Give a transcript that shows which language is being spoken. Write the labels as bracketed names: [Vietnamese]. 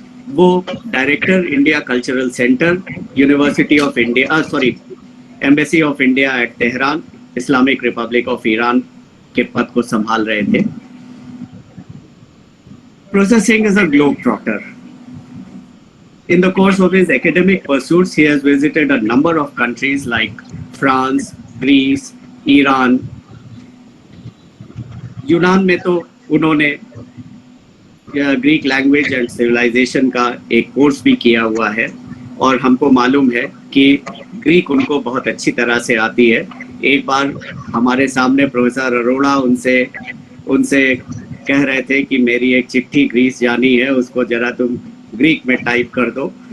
[Hindi] वो director India cultural centre, university of India, embassy of India at Tehran, Islamic Republic of Iran के पद को संभाल रहे थे। [English] Professor Singh is a globe trotter. In the course of his academic pursuits, he has visited a number of countries like France, Greece, Iran. [Hindi] यूनान में तो उन्होंने ग्रीक लैंग्वेज एंड सिविलाइजेशन का एक कोर्स भी किया हुआ है, और हमको मालूम है कि ग्रीक उनको बहुत अच्छी तरह से आती है। एक बार हमारे सामने प्रोफेसर अरोड़ा उनसे कह रहे थे कि मेरी एक चिट्ठी ग्रीस जानी है, उसको जरा तुम ग्रीक में टाइप कर दो।